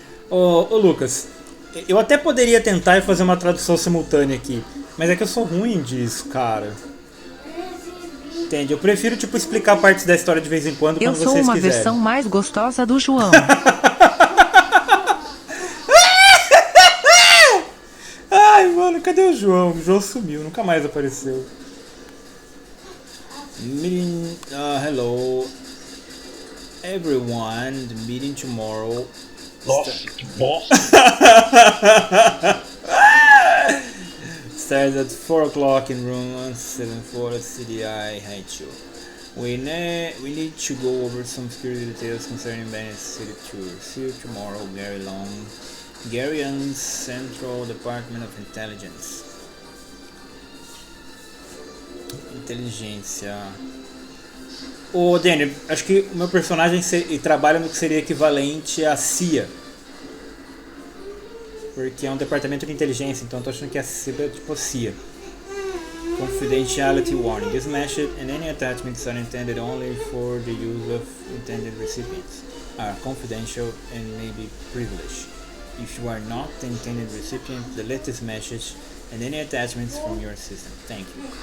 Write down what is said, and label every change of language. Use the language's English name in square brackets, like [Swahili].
[Portuguese] Ô Lucas, eu até poderia tentar e fazer uma tradução simultânea aqui, mas é que eu sou ruim disso, cara. Entende? Eu prefiro, tipo, explicar partes da história de vez em quando Eu vocês sou uma quiserem. versão mais gostosa do João. Ai, mano, cadê o João? O João sumiu, nunca mais apareceu. [English] Meeting, hello everyone, the meeting tomorrow. [Portuguese] Nossa, que bosta. [English] Starts at 4 o'clock in room 174 at CDI HQ. We need to go over some security details concerning Bennett's city tour. See you tomorrow, Gary Long. Gary Young's Central Department of Intelligence. [Portuguese] Inteligência. Ô, Danny, acho que o meu personagem trabalha no que seria equivalente à CIA. Porque é um departamento de inteligência, então eu tô achando que a CIA é tipo a CIA. [English] Confidentiality warning. This message and any attachments are intended only for the use of intended recipients. Are confidential and may be privileged. If you are not the intended recipient, delete this message and any attachments from your system. Thank you.